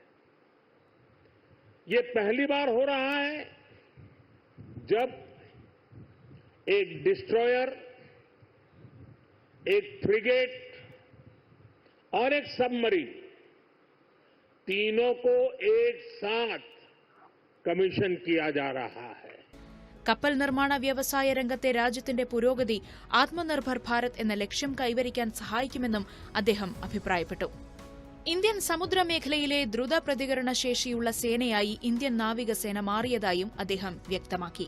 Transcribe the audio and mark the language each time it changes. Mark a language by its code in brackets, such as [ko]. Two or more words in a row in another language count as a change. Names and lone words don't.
[hi] ये पहली बार हो रहा है जब एक डिस्ट्रॉयर, एक फ्रिगेट और एक सबमरीन तीनों को एक साथ कमीशन किया जा रहा है. [ml] കപ്പൽ നിർമ്മാണ വ്യവസായ രംഗത്തെ രാജ്യത്തിന്റെ പുരോഗതി ആത്മനിർഭർ ഭാരത് എന്ന ലക്ഷ്യം കൈവരിക്കാൻ സഹായിക്കുമെന്നും അദ്ദേഹം അഭിപ്രായപ്പെട്ടു. ഇന്ത്യൻ സമുദ്രമേഖലയിലെ ദ്രുത പ്രതികരണ ശേഷിയുള്ള സേനയായി ഇന്ത്യൻ നാവികസേന മാറിയതായും അദ്ദേഹം വ്യക്തമാക്കി.